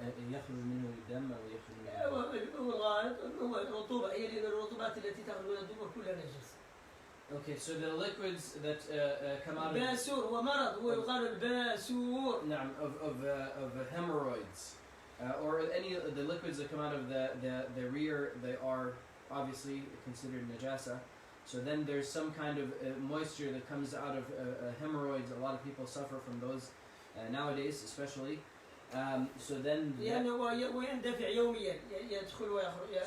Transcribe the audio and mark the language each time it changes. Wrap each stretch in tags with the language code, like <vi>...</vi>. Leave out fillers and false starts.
<ar>يخرج منه الدم أو يخرج منه هو الغائط، هو الرطوبة، هي لأن الرطوبات التي تخرج من الدبر كلها نجس.</ar> <en>Okay, so the liquids that come out of</en> <ar>الباسور هو مرض، هو يقال الباسور.</ar> <en>نعم of hemorrhoids or any of the liquids that come out of the rear, they are obviously considered najasa. So then there's some kind of moisture that comes out of hemorrhoids. A lot of people suffer from those nowadays, especially. So then</en> <ar>ويندفع يوميا يدخل ويخرج.</ar>